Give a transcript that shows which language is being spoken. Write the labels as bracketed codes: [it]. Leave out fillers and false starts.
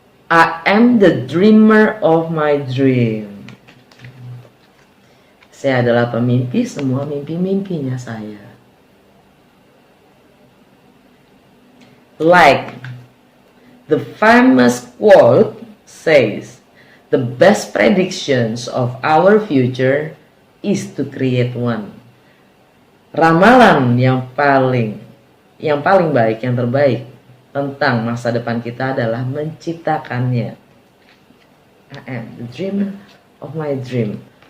[en] I am the dreamer of my dream. [id] Saya adalah pemimpi semua mimpi-mimpinya saya. [en] Like the famous quote says, the best predictions of our future is to create one. [id] Ramalan yang paling baik, yang terbaik tentang masa depan kita adalah menciptakannya. [en] I am the dreamer of my dream.